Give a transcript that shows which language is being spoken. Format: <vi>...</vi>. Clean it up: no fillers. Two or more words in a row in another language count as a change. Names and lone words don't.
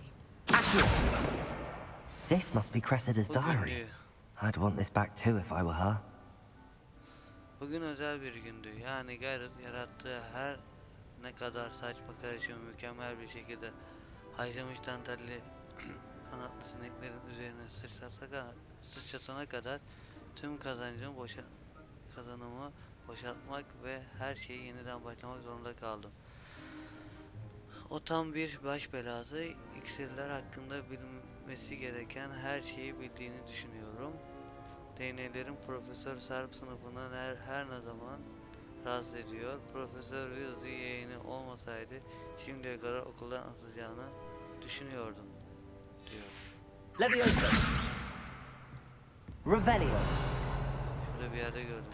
<en>Accio. This must be Cressida's</en> <tr>Bu</tr> <en>diary.</en> <tr>günlüğü.</tr> <en>I'd want this back too if I were her.</en> <tr>Bugün özel bir gündü. Yani Garrett yarattığı her ne kadar saçma karışımı mükemmel bir şekilde haşlamış dantelli kanatlı sineklerin üzerine sıçratana kadar tüm kazanımı boşaltmak ve her şeyi yeniden başlamak zorunda kaldım. O tam bir baş belası. İksirler hakkında bilmesi gereken her şeyi bildiğini düşünüyorum. Değneklerin Profesör Sarp sınıfını her ne zaman rahatsız ediyor. Profesör Weasley yeğeni olmasaydı şimdiye kadar okuldan atılacağını düşünüyordum, diyor. Leviosa. Revelio. Şurada bir yerde gördüm.</tr>